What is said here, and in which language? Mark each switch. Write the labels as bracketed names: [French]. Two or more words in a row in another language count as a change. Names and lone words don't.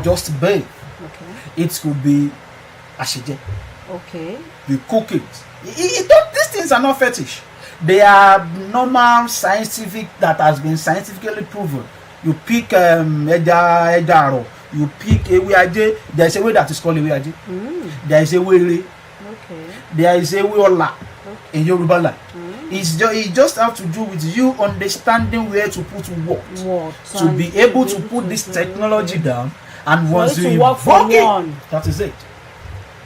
[English] Just bathe. Okay. It could be ashije. Okay. You cook it. These things are not fetish. They are normal scientific that has been scientifically proven. You pick edaro, you pick [Yoruba] ewe aje. [English] There is a way that is called [Yoruba] ewe aje. [English] There is a way. Okay. There is a way ola in Yoruba land. It just have to do with you understanding where to put what to be able to put this technology down, and once you invoke it, that is it.